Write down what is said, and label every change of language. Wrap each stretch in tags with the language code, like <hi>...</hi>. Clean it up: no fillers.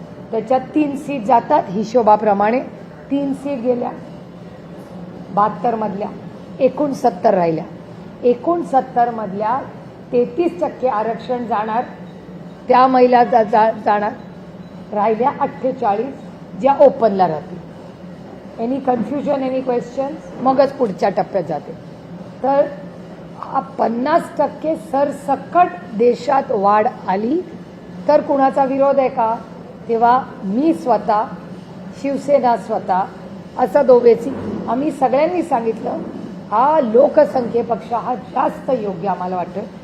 <mr>त्याच्यात 3 सीट जातात हिशोबाप्रमाणे. 3 सीट गेल्या 72 मधल्या, एकूण 70 राहिल्या. एकूण 70 मधल्या 33% आरक्षण जाणार, त्या महिला जाणार. राहिल्या 48 ज्या ओपनला राहतील.</mr> <en>Any confusion, any questions?</en> <mr>मगच पुढच्या टप्प्यात जाते. तर 50% सरसकट देशात वाढ आली तर कुणाचा विरोध आहे का? तेव्हा मी स्वतः, शिवसेना स्वतः, असं दोघेची आम्ही सगळ्यांनी सांगितलं हा लोकसंख्येपेक्षा हा जास्त योग्य आम्हाला वाटतं.</mr>